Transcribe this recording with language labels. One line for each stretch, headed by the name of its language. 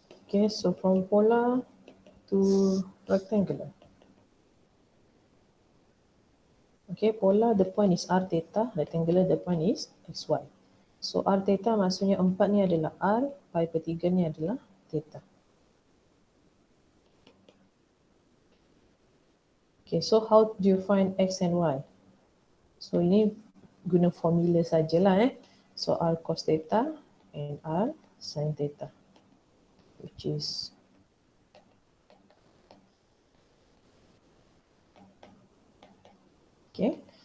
English: Okay, so from polar to rectangular. Okay, polar the point is r theta, rectangular the point is xy.
Malay: So r theta maksudnya 4 ni adalah r, pi per 3 ni adalah theta.
English: Okay, so how do you find x and y? So
Malay: ini guna formula sajalah
English: So r cos theta and r sin theta, which is okay.